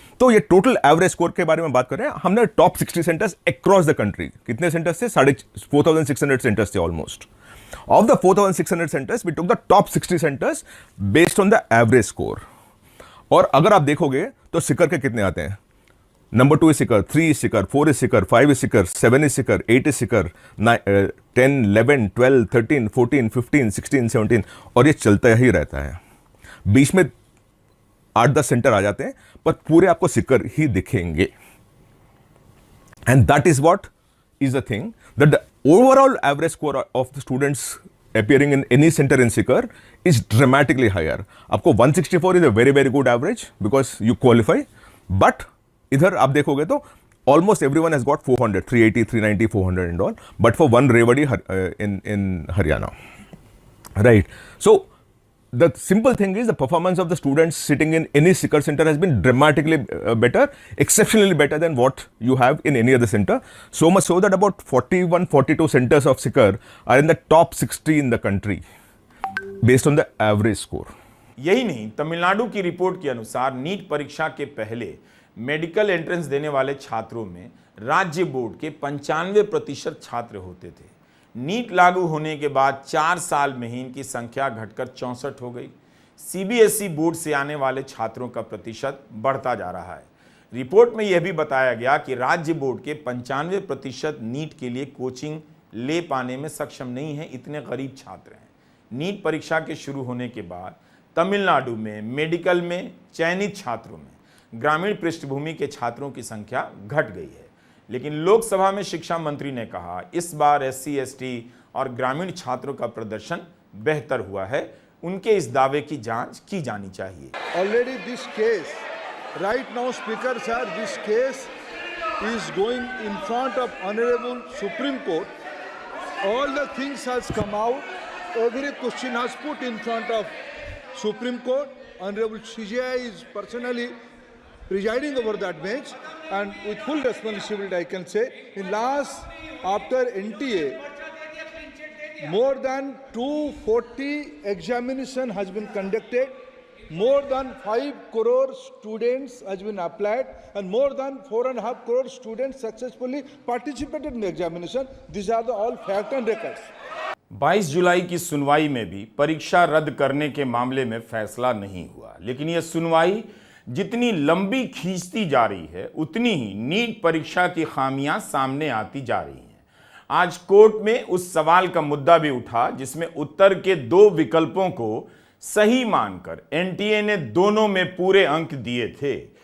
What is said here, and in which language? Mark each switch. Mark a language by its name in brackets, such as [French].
[Hindi] तो ये total average score के बारे में बात कर रहे हैं। हमने [English] top 60 centres across the country, [Hindi] कितने सेंटर्स थे? [English] 4,600 centres थे almost. Of the 4,600 centres we took the top 60 centres based on the average score. [Hindi] और अगर आप देखोगे तो सिकर के कितने आते हैं? [English] Number 2 is Sikar, 3 is Sikar, 4 is Sikar, 5 is Sikar, 7 is Sikar, 8 is Sikar, 10, 11, 12, 13, 14, 15, 16, 17 [Hindi] और ये चलता ही रहता है। बीच में 8-10 सेंटर आ जाते हैं पर पूरे आपको सिकर ही दिखेंगे। [English] And that is what is the thing, that the overall average score of the students appearing in any center in Sikar is dramatically higher. आपको 164 is a very, very good average because you qualify, but [Hindi] इधर आप देखोगे तो [English] almost everyone has got 400, 380, 390, 400 and all, but for one Rewari in Haryana, right? So the simple thing is the performance of the students sitting in any Sikar center has been dramatically better, exceptionally better than what you have in any other center. So much so that about 41-42 centers of Sikar are in the top 60 in the country based on the average score. [Hindi] यही नहीं, तमिलनाडु की report के अनुसार NEET परीक्षा के पहले medical entrance देने वाले छात्रों में राज्य बोर्ड के 95% छात्र होते थे। नीट लागू होने के बाद 4 साल में ही इनकी संख्या घटकर 64 हो गई। सीबीएसई बोर्ड से आने वाले छात्रों का प्रतिशत बढ़ता जा रहा है। रिपोर्ट में यह भी बताया गया कि राज्य बोर्ड के 95% नीट के लिए कोचिंग ले पाने में सक्षम नहीं है, इतने गरीब छात्र हैं। नीट परीक्षा के शुरू होने के बाद तमिलनाडु में मेडिकल में चयनित छात्रों में ग्रामीण पृष्ठभूमि के छात्रों की संख्या घट गई है। लेकिन लोकसभा में शिक्षा मंत्री ने कहा इस बार SC/ST और ग्रामीण छात्रों का प्रदर्शन बेहतर हुआ है। उनके इस दावे की जांच की जानी चाहिए। [English] Already this case, right now, Speaker sir, this case is going in front of Honorable Supreme Court. All the things has come out. Every question has put in front of Supreme Court. Honorable CJI is personally presiding over that bench, and with full responsibility I can say, in last, after NTA, more than 240 examination has been conducted, more than 5 crore students has been applied, and more than 4.5 crore students successfully participated in the examination. These are the all fact and records. [Hindi] 22 जुलाई की सुनवाई में भी परीक्षा रद्द करने के मामले में फैसला नहीं हुआ, लेकिन यह सुनवाई जितनी लंबी खींचती जा रही है उतनी ही नीट परीक्षा की खामियां सामने आती जा रही हैं। आज कोर्ट में उस सवाल का मुद्दा भी उठा जिसमें उत्तर के 2 विकल्पों को सही मानकर एनटीए ने दोनों में पूरे अंक दिए थे।